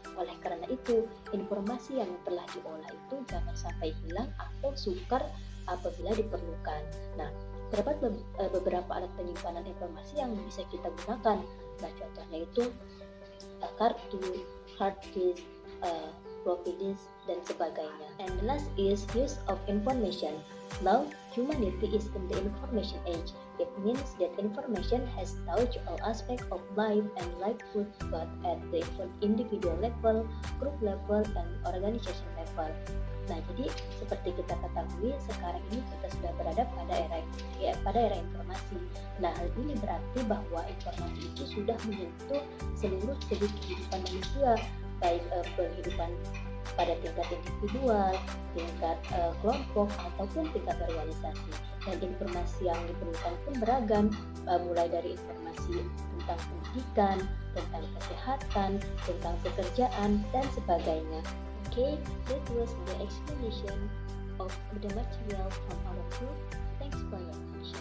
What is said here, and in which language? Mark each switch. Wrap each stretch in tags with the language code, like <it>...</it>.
<id>Oleh karena itu, informasi yang telah diolah itu jangan sampai hilang atau sukar apabila diperlukan. Nah, terdapat beberapa alat penyimpanan informasi yang bisa kita gunakan. Nah, contohnya itu kartu, hard disk, floppy disk, dan sebagainya.</id> <en>And the last is use of information. Now, humanity is in the information age. It means that information has touched all aspects of life and livelihood, but at the individual level, group level, and organization level.</en> <id>Nah, jadi seperti kita ketahui sekarang ini kita sudah berada pada era informasi. Nah, hal ini berarti bahwa informasi itu sudah menyentuh seluruh segi kehidupan manusia, baik kehidupan pada tingkat individual, tingkat kelompok, ataupun tingkat organisasi. Dan informasi yang diperlukan pun beragam, mulai dari informasi tentang pendidikan, tentang kesehatan, tentang pekerjaan, dan sebagainya.</id> <en>Okay, that was the explanation of the material from our group. Thanks for your time.</en>